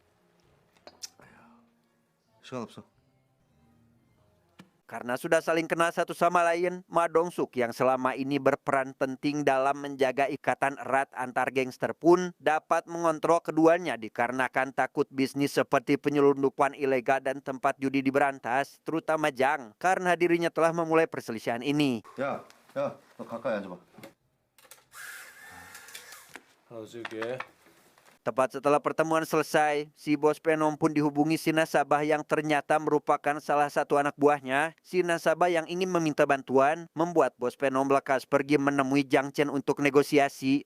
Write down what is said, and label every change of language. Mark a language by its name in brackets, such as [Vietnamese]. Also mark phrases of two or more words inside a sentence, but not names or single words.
[Indonesian] Karena sudah saling kenal satu sama lain, Ma Dong-suk yang selama ini berperan penting dalam menjaga ikatan erat antar gangster pun dapat mengontrol keduanya dikarenakan takut bisnis seperti penyelundupan ilegal dan tempat judi diberantas, terutama Jiang, karena dirinya telah memulai perselisihan ini. [Korean] 너 가까이 앉아봐. [Indonesian] Tepat setelah pertemuan selesai, si bos Venom pun dihubungi si nasabah yang ternyata merupakan salah satu anak buahnya. Si nasabah yang ingin meminta bantuan membuat bos Venom lekas pergi menemui Jiang Chen untuk negosiasi.